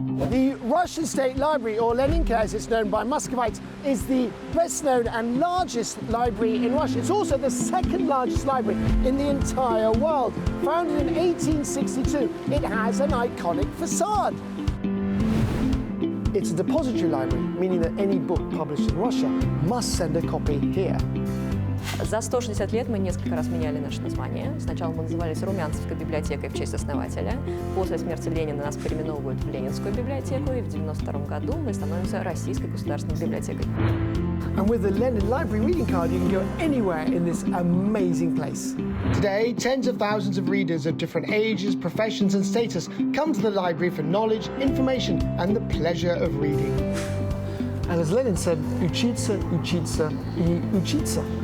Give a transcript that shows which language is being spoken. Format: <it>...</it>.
<en>The Russian State Library, or Leninka as it's known by Muscovites, is the best known and largest library in Russia. It's also the second largest library in the entire world. Founded in 1862, it has an iconic facade. It's a depository library, meaning that any book published in Russia must send a copy here.</en> <ru>За 160 лет мы несколько раз меняли наше название. Сначала мы назывались Румянцевской библиотекой в честь основателя. После смерти Ленина нас переименовывают в Ленинскую библиотеку, и в 1992 году мы становимся Российской государственной библиотекой.</ru> <en>And with the Lenin Library reading card, you can go anywhere in this amazing place. Today, tens of thousands of readers of different ages, professions and status come to the library for knowledge, information and the pleasure of reading. And as Lenin said,</en> <ru>учиться, учиться и учиться.</ru>